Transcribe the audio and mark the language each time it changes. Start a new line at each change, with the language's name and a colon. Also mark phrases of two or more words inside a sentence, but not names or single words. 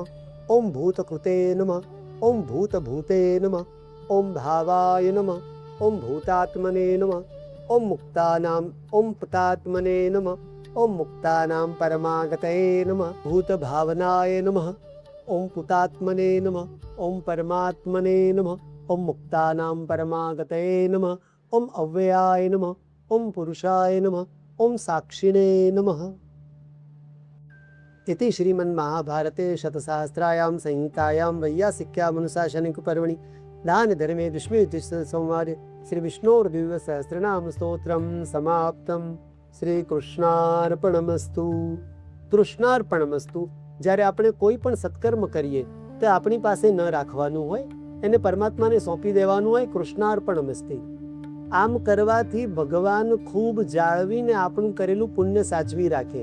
Sanskrit: ઓમ ભૂતકૃતે નમઃ, ઓમ ભૂતભૂતે નમઃ, ઓમ ભાવાય નમઃ, ઓમ ભૂતાત્મને નમઃ, ઓમ મુક્તાનામ ઓમ પુતાત્મને નમઃ, ઓમ મુક્તાનામ પરમાગતये નમઃ, ભૂતભાવનાય નમઃ, ઓમ પુતાત્મને નમઃ, ઓમ પરમાત્મને નમઃ, ઓમ મુક્તાનામ પરમાગતये નમઃ, ઓમ અવ્યયાય નમઃ, ઓમ પુરુષાય નમઃ, ઓમ સાક્ષિણે નમઃ. इति श्रीमन्महाभारते शतसहस्रायां संहितायां वैयासिक्याम् अनुशासनिकपर्वणि दानधर्मे विष्णुयुतिसंवादे श्रीविष्णोर्दिव्यसहस्रनामस्तोत्रं समाप्तं. શ્રીકૃષ્ણાર્પણમસ્તુ. તૃષ્ણાર્પણમસ્તુ.
Gujarati: જ્યારે આપણે કોઈ પણ સત્કર્મ કરીએ તો આપણી પાસે ન રાખવાનું હોય, એને પરમાત્માને સોંપી દેવાનું હોય.
Sanskrit: કૃષ્ણાર્પણમસ્તુ.
Gujarati: આમ કરવાથી ભગવાન ખૂબ જાળવીને આપણું કરેલું પુણ્ય સાચવી રાખે.